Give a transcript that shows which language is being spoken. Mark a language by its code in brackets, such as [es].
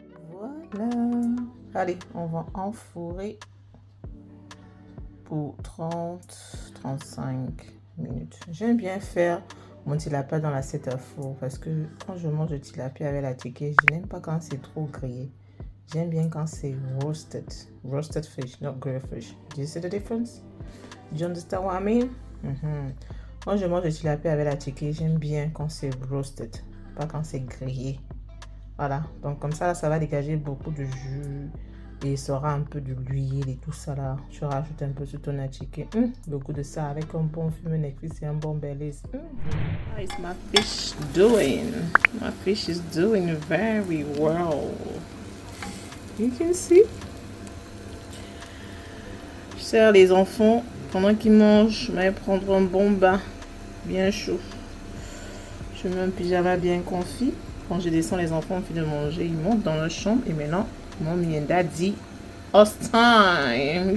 [fr] Voilà. Allez, on va enfourrer pour 30-35 minutes. J'aime bien faire mon tilapia dans l'assiette à four parce que quand je mange le tilapia avec la tiki, je n'aime pas quand c'est trop grillé. J'aime bien quand c'est [en] roasted fish, not grilled fish. Do you see the difference? Do you understand what I mean? [fr] Quand je mange le tilapia avec la tiki, j'aime bien quand c'est roasted, pas quand c'est grillé. Voilà, donc comme ça, ça va dégager beaucoup de jus et il sera un peu de l'huile et tout ça là. Je rajoute un peu sur ton attiqué. Le goût de ça avec un bon fumet Netflix et un bon Baileys. [en] How is my fish doing? My fish is doing very well. You can see. [fr] Je sers les enfants pendant qu'ils mangent. Je vais prendre un bon bain bien chaud. Je mets un pyjama bien confit. Quand je descends, les enfants ont fini de manger. Ils montent dans leur chambre et maintenant, [en] mommy and daddy, us time.